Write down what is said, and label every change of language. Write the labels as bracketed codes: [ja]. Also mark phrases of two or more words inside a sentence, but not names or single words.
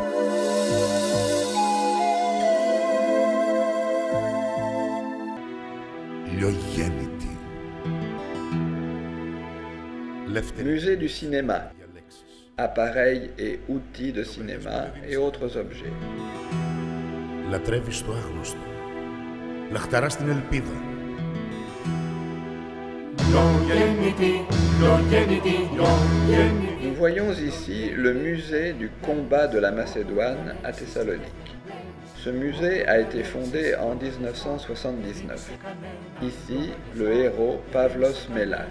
[el] Λιογέννητη. [fr] Musée du cinéma. Appareils et outils de cinéma et autres objets. [el] Λατρεύεις το άγνωστο. Λαχταρά στην ελπίδα. [fr] Nous voyons ici le musée du combat de la Macédoine à Thessalonique. Ce musée a été fondé en 1979. Ici, le héros Pavlos Melas.